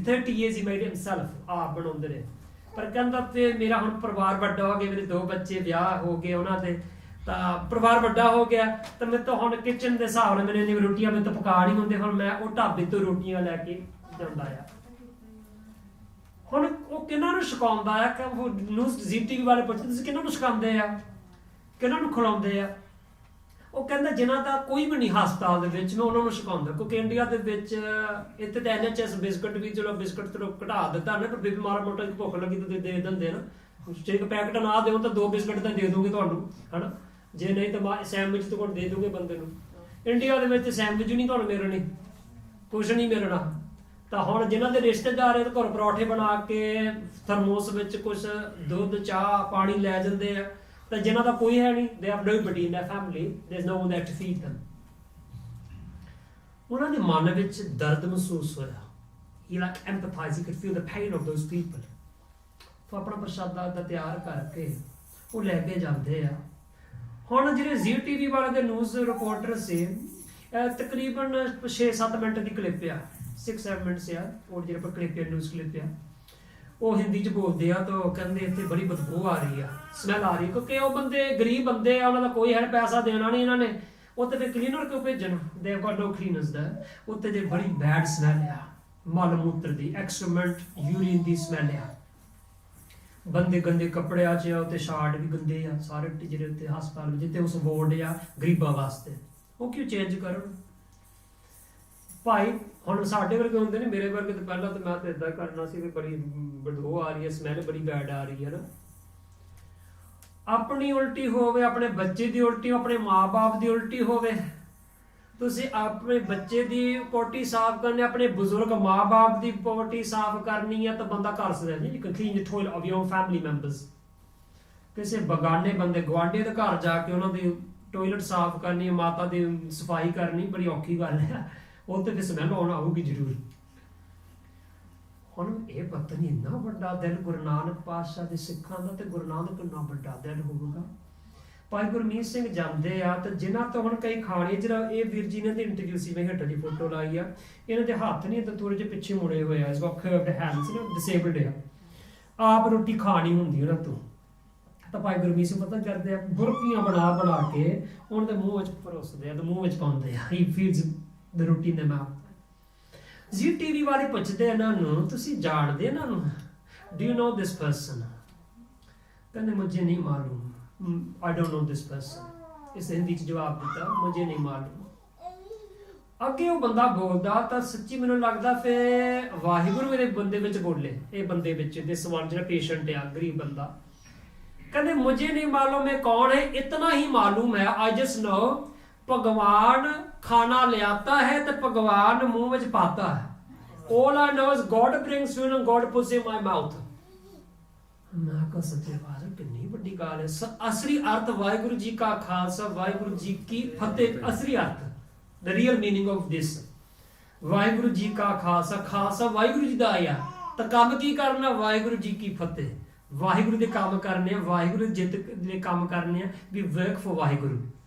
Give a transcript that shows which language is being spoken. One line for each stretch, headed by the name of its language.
English: 30 years he made himself,
Punjabi: ਆਪ ਬਣਾਉਂਦੇ ਰਹੇ। ਪਰ ਕਹਿੰਦਾ ਤੇ ਮੇਰਾ ਹੁਣ ਪਰਿਵਾਰ ਵੱਡਾ ਹੋ ਗਿਆ, ਮੇਰੇ 2 ਬੱਚੇ ਵਿਆਹ ਹੋ ਗਏ ਉਹਨਾਂ ਦੇ, ਤਾਂ ਪਰਿਵਾਰ ਵੱਡਾ ਹੋ ਗਿਆ, ਤਾਂ ਮੈਂ ਤਾਂ ਹੁਣ ਕਿਚਨ ਦੇ ਹਿਸਾਬ ਨਾਲ ਮੈਨੂੰ ਰੋਟੀਆਂ ਮੈਂ ਤਾਂ ਪਕਾ ਨਹੀਂ ਹੁੰਦੇ, ਹੁਣ ਮੈਂ ਉਹ ਢਾਬੇ ਤੋਂ ਰੋਟੀਆਂ ਲੈ ਕੇ ਜਾਂਦਾ ਆ। ਹੁਣ ਉਹ ਕਿਹਨਾਂ ਨੂੰ ਛਕਾਉਂਦਾ ਆ, ਕਿ ਉਹ ਨਿਊਜ਼ ZTV ਵਾਲੇ ਪੁੱਛਦੇ ਤੁਸੀਂ ਕਿਹਨਾਂ ਨੂੰ ਛਕਾਉਂਦੇ ਆ, ਕਿਹਨਾਂ ਨੂੰ ਖਿਲਾਉਂਦੇ ਆ? ਉਹ ਕਹਿੰਦਾ ਜਿਨ੍ਹਾਂ ਦਾ ਕੋਈ ਵੀ ਨਹੀਂ ਹਸਪਤਾਲ ਦੇ ਵਿੱਚ, ਮੈਂ ਉਹਨਾਂ ਨੂੰ ਛਕਾਉਂਦਾ, ਕਿਉਂਕਿ ਇੰਡੀਆ ਦੇ ਵਿੱਚ ਇੱਥੇ ਤਾਂ NHS ਬਿਸਕਟ ਵੀ, ਚਲੋ ਬਿਸਕਟ ਚਲੋ ਘਟਾ ਦਿੱਤਾ ਨਾ, ਪਰ ਬੇਬੀ ਮਾੜਾ ਮੋਟਾ ਭੁੱਖ ਲੱਗੀ ਤਾਂ ਦੇ ਦਿੰਦੇ ਨਾ, ਜੇ ਇੱਕ ਪੈਕਟ ਨਾ ਦਿਓ ਤਾਂ 2 ਬਿਸਕਟ ਤਾਂ ਦੇ ਦੂੰਗੇ ਤੁਹਾਨੂੰ, ਹਨਾ, ਜੇ ਨਹੀਂ ਤਾਂ ਸੈਂਡਵਿਚ ਤਾਂ ਤੁਹਾਨੂੰ ਦੇ ਦੂੰਗੇ ਬੰਦੇ ਨੂੰ। ਇੰਡੀਆ ਦੇ ਵਿੱਚ ਸੈਂਡਵਿਚ ਨਹੀਂ ਤੁਹਾਨੂੰ ਮਿਲਣੀ, ਕੁਛ ਨਹੀਂ ਮਿਲਣਾ। ਤਾਂ ਹੁਣ ਜਿਨ੍ਹਾਂ ਦੇ ਰਿਸ਼ਤੇਦਾਰ ਹੈ, ਘਰ ਪਰੌਠੇ ਬਣਾ ਕੇ ਥਰਮੋਸ ਵਿੱਚ ਕੁਛ ਦੁੱਧ, ਚਾਹ, ਪਾਣੀ ਲੈ ਜਾਂਦੇ ਆ। ਤਾਂ ਜਿਨ੍ਹਾਂ ਦਾ ਕੋਈ ਹੈ ਨਹੀਂ,
English: they have nobody in their family, there's no one there to feed them।
Punjabi: ਉਹਨਾਂ ਦੇ ਮਨ ਵਿੱਚ ਦਰਦ ਮਹਿਸੂਸ ਹੋਇਆ,
English: he like empathized, he could feel the pain of those people।
Punjabi: ਤਾਂ ਆਪਣਾ ਪ੍ਰਸ਼ਾਦਾ ਦਾ ਤਿਆਰ ਕਰਕੇ ਉਹ ਲੈ ਕੇ ਜਾਂਦੇ ਆ। ਹੁਣ ਜਿਹੜੇ ZTV ਵਾਲੇ ਦੇ ਨਿਊਜ਼ ਰਿਪੋਰਟਰ ਸੀ, ਤਕਰੀਬਨ 6-7 ਮਿੰਟ ਦੀ ਕਲਿੱਪ ਆ, 6-7 ਮਿੰਟਸ ਆ, ਉਹ ਜਿਹੜੇ ਕਲਿੱਪ ਆ, ਨਿਊਜ਼ ਕਲਿੱਪ ਆ, ਉਹ ਹਿੰਦੀ 'ਚ ਬੋਲਦੇ ਆ। ਤਾਂ ਕਹਿੰਦੇ ਇੱਥੇ ਬੜੀ ਬਦਬੂ ਆ ਰਹੀ ਆ, ਸਮੈਲ ਆ ਰਹੀ, ਕਿਉਂਕਿ ਉਹ ਬੰਦੇ ਗਰੀਬ ਬੰਦੇ ਆ, ਉਹਨਾਂ ਦਾ ਕੋਈ ਹੈ ਪੈਸਾ ਦੇਣਾ ਨਹੀਂ ਇਹਨਾਂ ਨੇ, ਉੱਥੇ ਫਿਰ ਕਲੀਨਰ ਕਿਉਂ ਭੇਜਣ,
English: They got no cleaners there.
Punjabi: ਉੱਥੇ ਜੇ ਬੜੀ ਬੈਡ ਸਮੈਲ ਆ, ਮਲ ਮੂਤਰ ਦੀ, ਐਕਸਕ੍ਰੀਮੈਂਟ, ਯੂਰੀਨ ਦੀ ਸਮੈਲ ਆ, ਬੰਦੇ ਗੰਦੇ ਕੱਪੜਿਆਂ 'ਚ ਆ, ਉੱਤੇ ਸ਼ਾਰਟ ਵੀ ਗੰਦੇ ਆ ਸਾਰੇ, ਜਿਹੜੇ ਉੱਤੇ ਹਸਪਤਾਲ ਵਿੱਚ ਜਿੱਥੇ ਉਸ ਵਾਰਡ ਆ ਗਰੀਬਾਂ ਵਾਸਤੇ, ਉਹ ਕਿਉਂ ਚੇਂਜ ਕਰਨ ਭਾਈ? ਹੁਣ ਸਾਡੇ ਵਰਗੇ ਹੁੰਦੇ ਨੇ, ਮੇਰੇ ਵਰਗੇ ਤਾਂ ਪਹਿਲਾਂ ਤਾਂ ਮੈਂ ਤਾਂ ਏਦਾਂ ਕਰਨਾ ਸੀ ਵੀ ਬੜੀ ਬਦਬੂ ਆ ਰਹੀ ਹੈ, ਸਮੈਲ ਬੜੀ ਬੈਡ ਆ ਰਹੀ ਹੈ ਨਾ। ਆਪਣੀ ਉਲਟੀ ਹੋਵੇ, ਆਪਣੇ ਬੱਚੇ ਦੀ ਉਲਟੀ, ਆਪਣੇ ਮਾਂ-ਬਾਪ ਦੀ ਉਲਟੀ ਹੋਵੇ, ਤੁਸੀਂ ਆਪਣੇ ਬੱਚੇ ਦੀ ਪੋਟੀ ਸਾਫ਼ ਕਰਨੀ, ਆਪਣੇ ਬਜ਼ੁਰਗ ਮਾਂ-ਬਾਪ ਦੀ ਪੋਟੀ ਸਾਫ਼ ਕਰਨੀ ਹੈ, ਤਾਂ ਬੰਦਾ ਕਰ ਸਕਦਾ ਜੀ।
English: You can clean the toilet of your own family members।
Punjabi: ਕਿਸੇ ਬਗਾਨੇ ਬੰਦੇ, ਗੁਆਂਢੀ ਦੇ ਘਰ ਜਾ ਕੇ ਉਹਨਾਂ ਦੀ ਟੋਇਲਟ ਸਾਫ਼ ਕਰਨੀ, ਮਾਤਾ ਦੀ ਸਫਾਈ ਕਰਨੀ ਬੜੀ ਔਖੀ ਗੱਲ ਹੈ, ਉਹ ਤੇ ਫਿਰ ਸਮੈਲ ਆਉਣਾ ਆਊਗੀ ਜ਼ਰੂਰ। ਹੁਣ ਇਹ ਪਤਾ ਨਹੀਂ ਇੰਨਾ ਵੱਡਾ ਦਿਲ ਗੁਰੂ ਨਾਨਕ ਪਾਤਸ਼ਾਹ ਦੇ ਸਿੱਖਾਂ ਦਾ, ਤੇ ਗੁਰੂ ਨਾਨਕ ਇੰਨਾ ਵੱਡਾ ਦਿਲ ਹੋਊਗਾ। ਭਾਈ ਗੁਰਮੀਤ ਸਿੰਘ ਜਾਂਦੇ ਆ ਤੇ ਜਿਨ੍ਹਾਂ ਤੋਂ ਹੁਣ ਕਈ ਖਾਣੇ, ਜਿਹੜਾ ਇਹ ਵੀਰ ਜੀ ਨੇ ਤੇ ਇੰਟਰਵਿਊ ਸੀ, ਮੈਂ ਹੇਠਾਂ ਦੀ ਫੋਟੋ ਲਾਈ ਆ, ਇਹਨਾਂ ਦੇ ਹੱਥ ਨਹੀਂ ਤਾਂ ਥੋੜੇ ਜਿਹੇ ਪਿੱਛੇ ਮੁੜੇ ਹੋਏ ਆ, ਇਸ ਵਕਤ ਹੈਂਡਸ ਨੇ ਡਿਸੇਬਲਡ ਆ, ਆਪ ਰੋਟੀ ਖਾਣੀ ਹੁੰਦੀ ਉਹਨਾਂ ਤੋਂ। ਤਾਂ ਭਾਈ ਗੁਰਮੀਤ ਸਿੰਘ ਪਤਾ ਕਰਦੇ ਆ, ਬੁਰਕੀਆਂ ਬਣਾ ਬਣਾ ਕੇ ਉਹਨਾਂ ਦੇ ਮੂੰਹ ਵਿੱਚ ਪਰੋਸਦੇ ਆ ਤੇ ਮੂੰਹ ਵਿੱਚ ਪਾਉਂਦੇ ਆ।
English: He feels the roti in the mouth.
Punjabi: ਜੀ ਟੀਵੀ ਵਾਲੇ ਪੁੱਛਦੇ ਇਹਨਾਂ ਨੂੰ, ਤੁਸੀਂ ਜਾਣਦੇ ਇਹਨਾਂ ਨੂੰ?
English: Do you know this person? ਕਹਿੰਦੇ
Hindi: ਮੁਝੇ ਨਹੀਂ ਮਾਲੂਮ,
English: I don't know this person।
Punjabi: ਇਸ ਹਿੰਦੀ ਚ ਜਵਾਬ ਦਿੱਤਾ,
Hindi: ਮੁਝੇ ਨਹੀਂ ਮਾਲੂਮ।
Punjabi: ਅੱਗੇ ਉਹ ਬੰਦਾ ਬੋਲਦਾ ਤਾਂ ਸੱਚੀ ਮੈਨੂੰ ਲੱਗਦਾ ਫੇ ਵਾਹਿਗੁਰੂ ਮੇਰੇ ਬੰਦੇ ਵਿੱਚ ਬੋਲੇ, ਇਹ ਬੰਦੇ ਵਿੱਚ ਦੇ ਸਵਾਲ, ਜਿਹੜਾ ਪੇਸ਼ੈਂਟ ਆ, ਗਰੀਬ ਬੰਦਾ।
Hindi: ਕਹਿੰਦੇ ਮੁਝੇ ਨਹੀਂ ਮਾਲੂਮ ਇਹ ਕੌਣ ਹੈ, ਇਤਨਾ ਹੀ ਮਾਲੂਮ ਹੈ,
English: I just know
Hindi: ਭਗਵਾਨ ਖਾਣਾ ਲਿਆਤਾ ਹੈ ਤੇ ਭਗਵਾਨ ਮੂੰਹ ਵਿੱਚ ਪਾਤਾ ਹੈ।
English: All I know is God brings food and God puts in my mouth।
Punjabi: ਮੈਂ ਕਹਾਂ ਸੱਚੇ ਪਾਤਸ਼ਾਹ ਕਿੰਨੀ ਵੱਡੀ ਗੱਲ ਹੈ। ਅਸਲੀ ਅਰਥ ਵਾਹਿਗੁਰੂ ਜੀ ਕਾ ਖਾਲਸਾ ਵਾਹਿਗੁਰੂ ਜੀ ਕੀ ਫਤਿਹ। ਅਸਲੀ ਅਰਥ,
English: the real meaning of this,
Punjabi: Waheguru ji ਕਾ ਖਾਲਸਾ, ਖਾਲਸਾ ਵਾਹਿਗੁਰੂ ਜੀ ਦਾ ਆਇਆ ਤਾਂ ਕੰਮ ਕੀ ਕਰਨਾ, ਵਾਹਿਗੁਰੂ ਜੀ ਕੀ ਫਤਿਹ। ਵਾਹਿਗੁਰੂ ਦੇ ਕੰਮ ਕਰਨੇ ਆ, ਵਾਹਿਗੁਰੂ ਜਿੱਤ ਦੇ ਕੰਮ ਕਰਨੇ ਆ,
English: We work for Waheguru.